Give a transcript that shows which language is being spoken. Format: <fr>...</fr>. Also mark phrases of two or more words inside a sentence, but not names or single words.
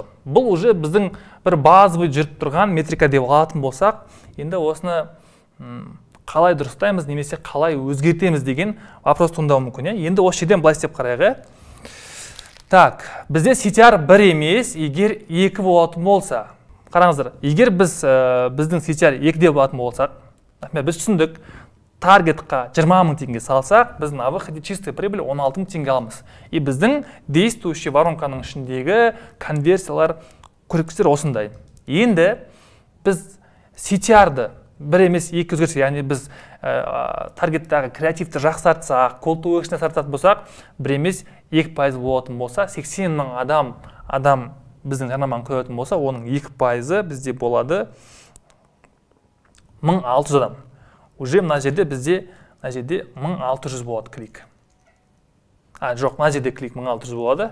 <kk>Бұл уже біздің бір базовый жүріп тұрған метрика деп алатын болсақ, енді осыны қалай дұрыстаймыз, немесе қалай өзгертеміз деген вопрос туындауы мүмкін. Енді осы жерден былай істеп қарайық. Так, бізде CTR 1 емес, егер 2 болатын болса, қараңыздар, егер біздің CTR 2 деп болатын болсақ, біз түсіндік, таргетқа 20 000 теңге салсақ, біз</kk> <ru>на выходе чистая прибыль</ru> <kk>16 000 теңге аламыз. И біздің действующий воронканың ішіндегі конверсиялар көрсеткіштер осындай. Енді біз CTR-ды 1 емес 2 өзгерсе, яғни біз таргеттағы креативті жақсартсақ,</kk> <en>call to action</en> <kk>жақсартатын болсақ, 1 емес 2% болатын болса, 80 000 адам біздің жарнаманы көретін болса, оның 2% бізде болады 1600 адам. Уже мына жерде бізде 1600 болады клик. Жоқ, мына жерде клик 1600 болады.</kk>